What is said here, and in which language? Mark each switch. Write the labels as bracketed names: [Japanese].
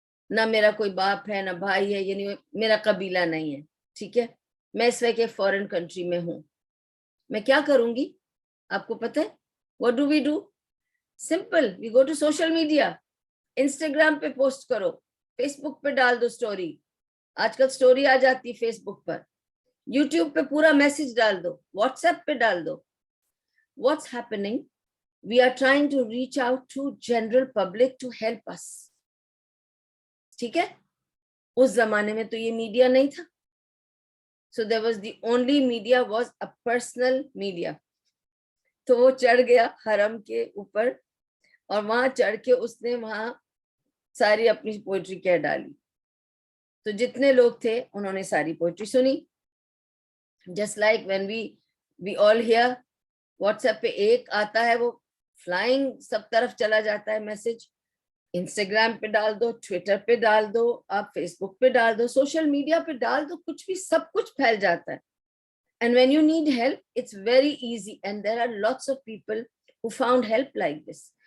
[Urdu] نہ میرا کوئی باپ ہے نہ بھائی ہے, یعنی میرا قبیلہ نہیں ہے, ٹھیک ہے, میں اس وقت ایک فورن کنٹری میں ہوں, میں کیا کروں گی آپ کو پتہ ہے؟ [English] what do we do? simple, we go to social media, [Urdu] Instagram پہ پوسٹ کرو, فیس بک پہ ڈال دو اسٹوری, آج کل اسٹوری آ جاتی ہے فیس بک پر, یوٹیوب پہ پورا میسج ڈال دو, واٹس ایپ پہ ڈال دو. [English] What's happening? We are trying to reach out to general public to help us. [Urdu] ٹھیک ہے, اس زمانے میں تو یہ میڈیا نہیں تھا, [English] so there was the only media was a personal media. [Urdu] تو وہ چڑھ گیا حرم کے اوپر اور وہاں چڑھ کے اس نے وہاں ساری اپنی پوئٹری کہہ ڈالی. تو جتنے لوگ تھے انہوں نے ساری poetry Sunni. [English] just like when we all here, [Urdu] what's app پہ ایک آتا ہے وہ فلائنگ سب طرف چلا جاتا ہے میسج, انسٹاگرام پہ ڈال دو, ٹویٹر پہ ڈال دو, آپ فیس بک پہ ڈال دو, سوشل میڈیا پہ ڈال دو, کچھ بھی سب کچھ پھیل جاتا ہے. [English] And when you need help, it's very easy. And there are lots of people who found help like this.